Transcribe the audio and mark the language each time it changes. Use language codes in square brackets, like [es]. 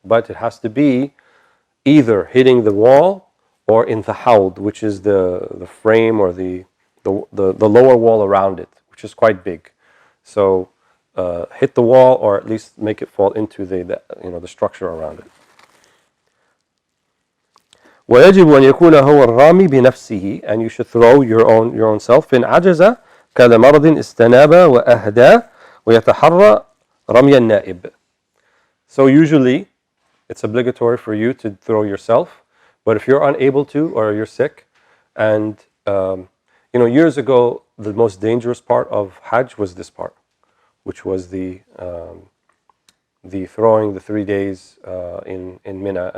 [en] But it has to be either hitting the wall or in the hawd, which is the frame or the lower wall around it, which is quite big. So hit the wall or at least make it fall into the structure around it. [ar] ويجب أن يكون هو الرامي بنفسه, [en] and you should throw your own self. [ar] إن عجز كلمرض استناب وأهدى ويتحرى رمي النائب. [en] So usually it's obligatory for you to throw yourself, but if you're unable to or you're sick, and years ago the most dangerous part of Hajj was this part, which was the throwing the 3 days in Mina.